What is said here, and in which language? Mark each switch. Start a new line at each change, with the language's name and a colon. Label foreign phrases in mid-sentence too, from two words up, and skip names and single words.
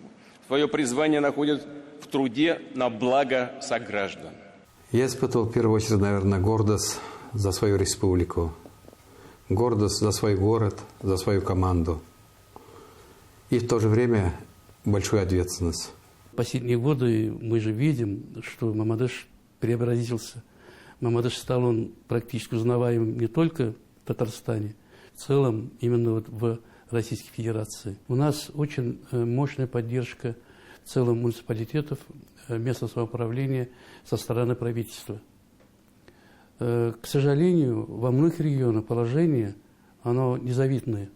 Russian: Свое призвание находят в труде на благо сограждан. Я испытывал в первую очередь, наверное, гордость за свою республику, гордость за свой город, за свою команду. И в то же время большую ответственность. Последние годы мы же видим, что Мамадыш преобразился. Мамадыш стал он практически узнаваемым не только в Татарстане, в целом именно вот в Российской Федерации. У нас очень мощная поддержка в целом муниципалитетов, местного самоуправления со стороны правительства. К сожалению, во многих регионах положение, оно незавидное.